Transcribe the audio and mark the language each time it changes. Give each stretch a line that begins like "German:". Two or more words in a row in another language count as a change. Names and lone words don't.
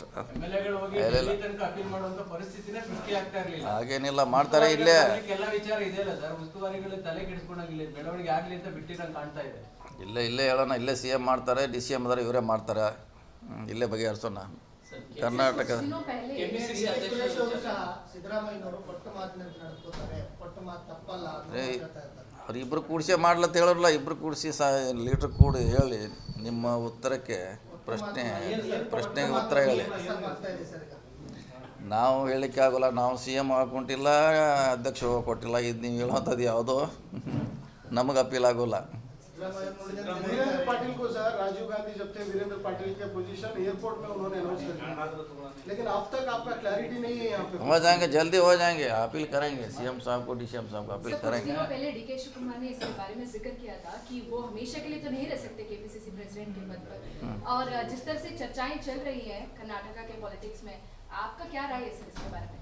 Kannada: MLA-ಗಳು ಹೋಗಿ ಡೆಲ್ಲಿ ತನಕ ಅಪೀಲ್ ಮಾಡುವಂತ ಪರಿಸ್ಥಿತಿನೇ ಸೃಷ್ಟಿ ಆಗ್ತಾ ಇರಲಿಲ್ಲ. ಹಾಗೇನಿಲ್ಲ, ಮಾಡ್ತಾರೆ ಇಲ್ಲೇ. ಎಲ್ಲ ವಿಚಾರ ಇದೆಯಲ್ಲ ಸರ್, ಉಸ್ತುವಾರಿಗಳು ತಲೆ ಕೆಡಿಸ್ಕೊಂಡಾಗಿಲ್ಲ, ಬೆಳವಣಿಗೆ ಆಗಲಿ ಅಂತ ಬಿಟ್ಟಿರಂಗೆ ಕಾಣ್ತಾ ಇದೆ. ಇಲ್ಲೇ ಹೇಳೋಣ, ಇಲ್ಲೇ CM ಮಾಡ್ತಾರೆ, DCM ಅದಾರೆ, ಇವರೇ ಮಾಡ್ತಾರೆ, ಇಲ್ಲೇ ಬಗೆಹರಿಸೋಣ. ಕರ್ನಾಟಕ
Hindi: दिनों पहले KPCC
Kannada: ಸುರೇಶ್ ಅವರು ಸಹ ಸಿದ್ದರಾಮಯ್ಯನವರು ಕೊಟ್ಟು ಮಾತಿನಂತೆ ನಡ್ಕೋತಾರೆ, ಕೊಟ್ಟು ಮಾತು ತಪ್ಪಲ್ಲ ಅಂತ ಹೇಳ್ತಾ ಇದ್ದಾರೆ. ಅವ್ರು ಇಬ್ಬರು ಕೂಡಿಸೇ ಮಾಡ್ಲತ್ತ ಹೇಳೋರಲ್ಲ, ಇಬ್ಬರು ಕೂಡಿಸಿ ಲೀಡ್ರ್ ಕೂಡಿ ಹೇಳಿ ನಿಮ್ಮ ಉತ್ತರಕ್ಕೆ ಪ್ರಶ್ನೆಗೆ ಉತ್ತರ ಹೇಳಿ. ಆಗ್ತಾ ಇದೆ ಸರ್ ಈಗ. ನಾವು ಹೇಳಲಿಕ್ಕೆ ಆಗೋಲ್ಲ, ನಾವು CM ಹಾಕೊಂಡಿಲ್ಲ, ಅಧ್ಯಕ್ಷ ಕೊಟ್ಟಿಲ್ಲ, ಇದು ನೀವು ಹೇಳುವಂಥದ್ದು ಯಾವುದೋ ನಮಗೆ ಅಪೀಲ್ ಆಗೋಲ್ಲ.
Hindi: वीरेंद्र पाटिल को सर राजीव गांधी जब थे वीरेंद्र पाटिल के पोजीशन एयरपोर्ट में उन्होंने अनाउंस कर दिया, लेकिन अब तक आपका क्लैरिटी नहीं है यहाँ पे. हो जाएंगे, जल्दी हो जाएंगे, अपील करेंगे CM साहब को, DCM साहब को अपील सर, कुछ करेंगे. दिनों पहले DK शिवकुमार ने इसके बारे में जिक्र किया था कि वो हमेशा के लिए तो नहीं रह सकते KPCC प्रेसिडेंट के पद पर, और जिस तरह से चर्चाएं चल रही हैं कर्नाटका के पॉलिटिक्स में, आपका क्या राय है सर इसके बारे में?